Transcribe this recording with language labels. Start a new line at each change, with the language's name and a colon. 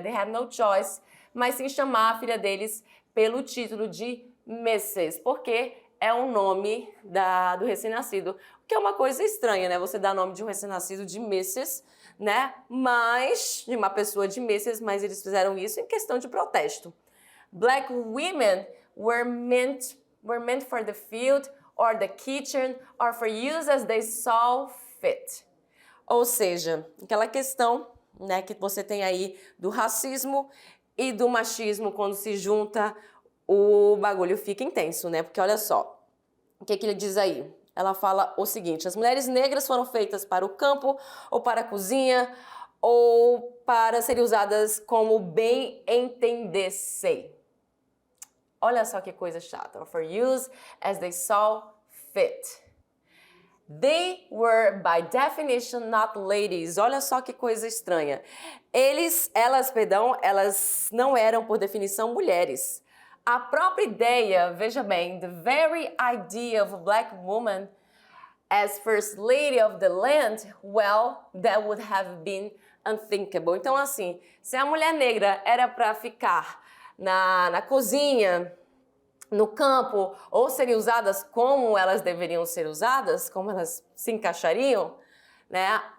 English: They have no choice,
Portuguese: mas sim chamar a filha deles pelo título de Mrs., porque é o nome do recém-nascido. O que é uma coisa estranha, né? Você dá nome de um recém-nascido de Mrs., né? Mas, de uma pessoa de Mrs., mas eles fizeram isso em questão de protesto.
English: Black women were meant for the field or the kitchen or for use as they saw fit.
Portuguese: Ou seja, aquela questão, né, que você tem aí do racismo e do machismo, quando se junta, o bagulho fica intenso, né? Porque olha só, o que ele diz aí? Ela fala o seguinte: as mulheres negras foram feitas para o campo ou para a cozinha ou para serem usadas como bem entendessem. Olha só que coisa chata.
English: For use as they saw fit. They were, by definition, not ladies.
Portuguese: Olha só que coisa estranha. Elas não eram, por definição, mulheres. A própria ideia, veja bem,
English: the very idea of a black woman as first lady of the land, well, that would have been unthinkable.
Portuguese: Então, assim, se a mulher negra era para ficar na cozinha, no campo, ou serem usadas como elas deveriam ser usadas, como elas se encaixariam, né?